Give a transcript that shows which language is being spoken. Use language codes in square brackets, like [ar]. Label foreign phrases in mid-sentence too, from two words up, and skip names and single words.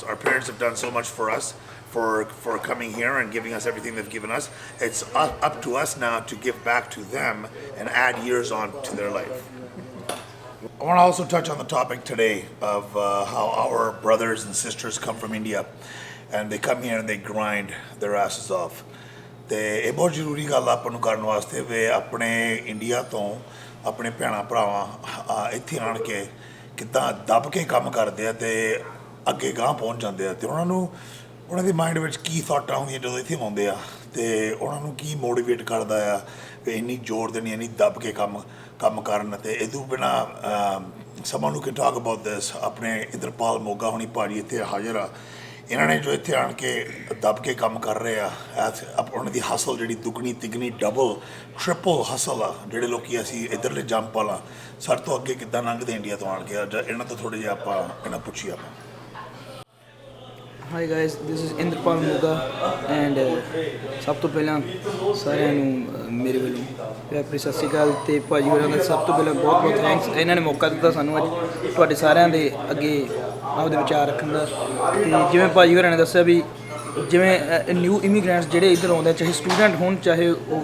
[en] Our parents have done so much for us, for coming here and giving us everything they've given us. It's up to us now to give back to them and add years on to their life. I want to also touch on the topic today of how our brothers and sisters come from India, and they come here and they grind their asses off. [pa] ਤੇ ਇਹ ਬਹੁਤ ਜ਼ਰੂਰੀ ਗੱਲ ਆਪਾਂ ਨੂੰ ਕਰਨ ਵਾਸਤੇ ਵੀ ਆਪਣੇ ਇੰਡੀਆ ਤੋਂ ਆਪਣੇ ਭੈਣਾਂ ਭਰਾਵਾਂ ਇੱਥੇ ਆਣ ਕੇ ਕਿੱਦਾਂ ਦੱਬ ਕੇ ਕੰਮ ਕਰਦੇ ਆ ਤੇ ਅੱਗੇ ਗਾਂਹ ਪਹੁੰਚ ਜਾਂਦੇ ਆ ਤੇ ਉਹਨਾਂ ਦੇ ਮਾਈਂਡ ਵਿੱਚ ਕੀ ਥਾਟਾਂ ਹੁੰਦੀਆਂ ਜਦੋਂ ਇੱਥੇ ਆਉਂਦੇ ਆ ਤੇ ਉਹਨਾਂ ਨੂੰ ਕੀ ਮੋਟੀਵੇਟ ਕਰਦਾ ਆ ਵੀ ਇੰਨੀ ਜ਼ੋਰ ਦੇਣੀ ਇੰਨੀ ਦੱਬ ਕੇ ਕੰਮ ਕਰਨ ਤੇ ਇਹ ਤੋਂ ਬਿਨਾਂ [en] someone who can talk about this [pa] ਆਪਣੇ ਇੰਦਰਪਾਲ ਮੋਗਾ ਹੁਣੀ ਭਾਜੀ ਇੱਥੇ ਹਾਜ਼ਰ ਆ ਇਹਨਾਂ ਨੇ ਜੋ ਇੱਥੇ ਆਣ ਕੇ ਦੱਬ ਕੇ ਕੰਮ ਕਰ ਰਹੇ ਆ ਉਹਨਾਂ ਦੀ ਹਸਲ ਜਿਹੜੀ ਦੁੱਗਣੀ ਤਿੱਗਣੀ [en] double triple hustle [pa] ਆ ਜਿਹੜੇ ਲੋਕੀ ਅਸੀਂ ਇੱਧਰਲੇ ਜੰਪ ਵਾਲਾ ਸਾਡੇ ਤੋਂ ਅੱਗੇ ਕਿੱਦਾਂ ਲੰਘਦੇ ਇੰਡੀਆ ਤੋਂ ਆਣ ਕੇ ਇਹਨਾਂ ਤੋਂ ਥੋੜ੍ਹੇ ਜਿਹਾ ਆਪਾਂ ਇਹਨਾਂ ਪੁੱਛੀਏ ਆਪਾਂ [en] Hi guys, this is Inderpal Moga and [pa] ਸਭ ਤੋਂ ਪਹਿਲਾਂ ਸਾਰਿਆਂ ਨੂੰ ਮੇਰੇ ਵੱਲੋਂ ਪਿਆਰੀ ਸਤਿ ਸ਼੍ਰੀ ਅਕਾਲ ਤੇ ਭਾਜੀ ਹੋਰਾਂ ਦਾ ਸਭ ਤੋਂ ਪਹਿਲਾਂ ਬਹੁਤ ਬਹੁਤ ਥੈਂਕਸ ਇਹਨਾਂ ਨੇ ਮੌਕਾ ਦਿੱਤਾ ਸਾਨੂੰ ਅੱਜ ਤੁਹਾਡੇ ਸਾਰਿਆਂ ਦੇ ਅੱਗੇ ਆਪਦੇ ਵਿਚਾਰ ਰੱਖਣ ਦਾ ਤੇ ਜਿਵੇਂ ਭਾਜੀ ਹੋਰਾਂ ਨੇ ਦੱਸਿਆ ਵੀ ਜਿਵੇਂ [en] new immigrants [pa] ਜਿਹੜੇ ਇੱਧਰ ਆਉਂਦੇ ਚਾਹੇ ਸਟੂਡੈਂਟ ਹੋਣ ਚਾਹੇ ਉਹ